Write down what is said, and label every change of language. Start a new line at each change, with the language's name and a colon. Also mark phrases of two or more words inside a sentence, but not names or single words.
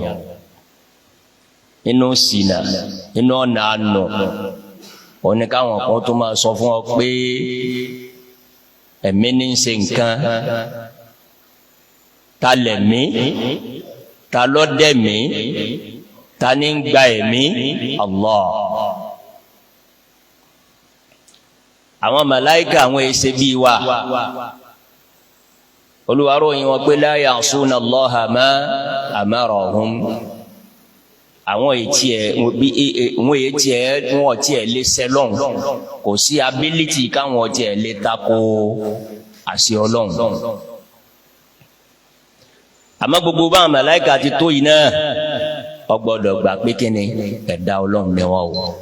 Yoruba: Inú ṣìnà, inú ọ̀nà àánú, òní káwọn kan tó máa sọ fún ọ pé ẹ̀mí ní ń ṣe nǹkan, ta lẹ̀mí, ta ló dẹ̀mí, ta ní ń gba ẹ̀mí? Allah. Àwọn màláìkà àwọn èsè bíi wa, Olúwa ròyìn wọn pé
Arabic: لا يعصون الله ما أمرهم.
Yoruba: Àwọn wọn tiẹ̀ lè sẹ́lọ̀n, kò sí ability káwọn tiẹ̀ lè tako àṣẹ Ọlọ́run. Àmọ́ gbogbo báwọn màláìkà ti tó yìí náà, ó gbọ́dọ̀ gbà pé kíni ẹ̀dá Ọlọ́run ni wọ́n o.